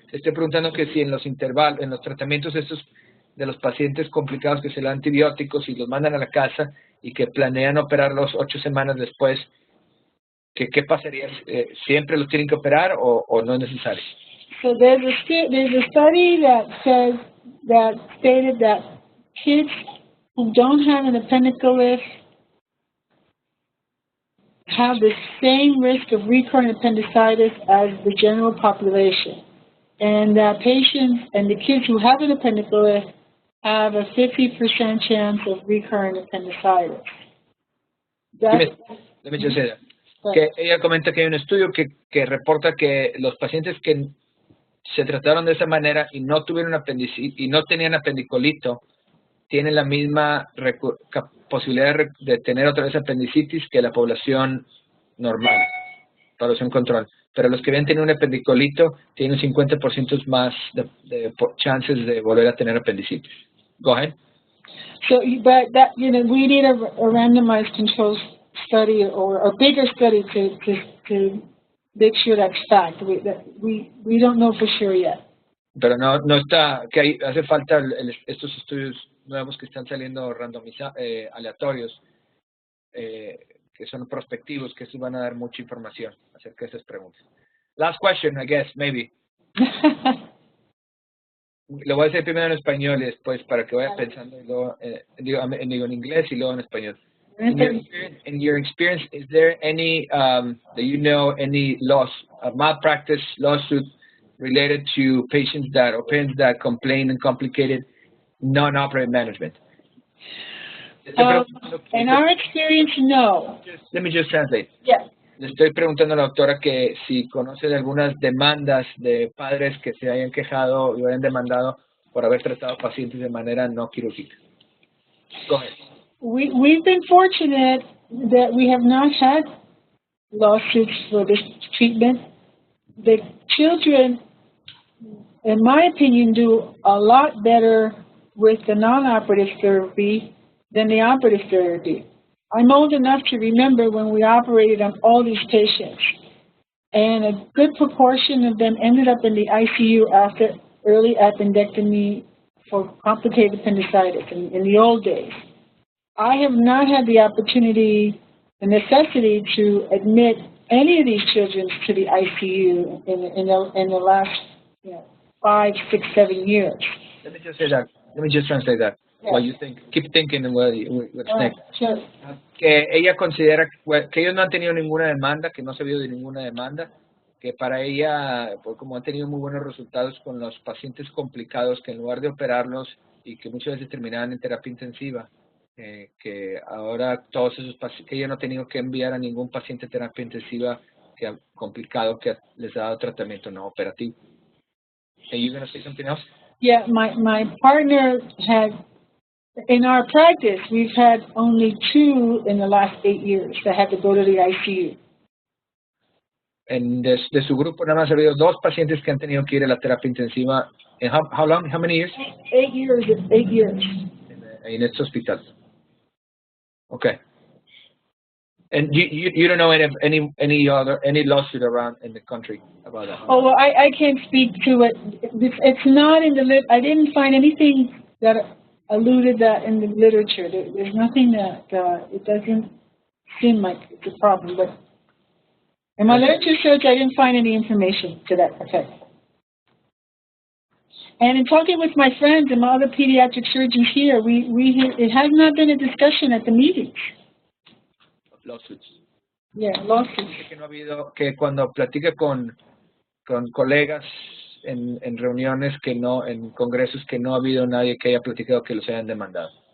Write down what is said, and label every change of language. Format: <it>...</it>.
<es>Estoy preguntando que si en los tratamientos estos de los pacientes complicados que se le dan antibióticos y los mandan a la casa y que planean operarlos 8 semanas después, ¿qué pasaría? ¿Siempre los tienen que operar o no es necesario?</es> <en>So there's a study that stated that kids who don't have an appendicolith have the same risk of recurrent appendicitis as the general population. And that patients and the kids who have an appendicolith have a 50% chance of recurrent appendicitis. Let me just say that.</en> <es>Que ella comenta que hay un estudio que reporta que los pacientes que se trataron de esa manera y no tuvieron y no tenían apendicolito tienen la misma posibilidad de tener otra vez apendicitis que la población normal, población control. Pero los que habían tenido un apendicolito tienen un 50% más de chances de volver a tener apendicitis.</es> <en>Go ahead. So, but that, we need a randomized control study or a bigger study to make sure that's fact. We don't know for sure yet.</en> <es>Pero no está, que hace falta estos estudios nuevos que están saliendo aleatorios, que son prospectivos, que estos van a dar mucha información acerca de esas preguntas.</es> <en>Last question, I guess, maybe.</en> <es>Lo voy a decir primero en español y después para que vaya pensando, y luego, digo en inglés y luego en español.</es> <en>In your experience, is there any that you know any malpractice lawsuit related to patients that or parents that complain and complicated non-operative management? In our experience, no. Let me just translate. Yeah.</en> <es>Le estoy preguntando a la doctora que si conoce de algunas demandas de padres que se hayan quejado y hayan demandado por haber tratado pacientes de manera no quirúrgica.</es> <en>Go ahead. We've been fortunate that we have not had lawsuits for this treatment. The children, in my opinion, do a lot better with the non-operative therapy than the operative therapy. I'm old enough to remember when we operated on all these patients, and a good proportion of them ended up in the ICU after early appendectomy for complicated appendicitis in the old days. I have not had the opportunity, the necessity to admit any of these children to the ICU in the last 5, 6, 7 years. Let me just say that. Let me just translate that. Yeah. What you think? Keep thinking what's next. Sure.</en> <es>Que ella considera que ellos no han tenido ninguna demanda, que no se ha habido de ninguna demanda, que para ella, pues como han tenido muy buenos resultados con los pacientes complicados, que en lugar de operarlos y que muchas veces terminaban en terapia intensiva, que ahora todos esos pacientes, que ella no ha tenido que enviar a ningún paciente a terapia intensiva que ha complicado, que les ha dado tratamiento no operativo.</es> <en>Are you going to say something else? Yeah, my partner had, in our practice, we've had only 2 in the last 8 years that had to go to the ICU.</en> <es>De su grupo nada más ha habido 2 pacientes que han tenido que ir a la terapia intensiva.</es> <en>And how long? How many years? 8 years. 8 years.</en> <es>En este hospital. Okay.</es> <en>And you don't know any lawsuit around in the country about that? Oh, well, I can't speak to it. It's not in the I didn't find anything that alluded that in the literature. There's nothing that it doesn't seem like it's a problem. But in my literature search, I didn't find any information to that effect. And in talking with my friends and my other pediatric surgeons here, it has not been a discussion at the meetings. Lawsuits. Yeah, lawsuits.</en> <es>Que cuando platica con colegas en reuniones en congresos que no ha habido nadie que haya platicado que los hayan demandado.</es>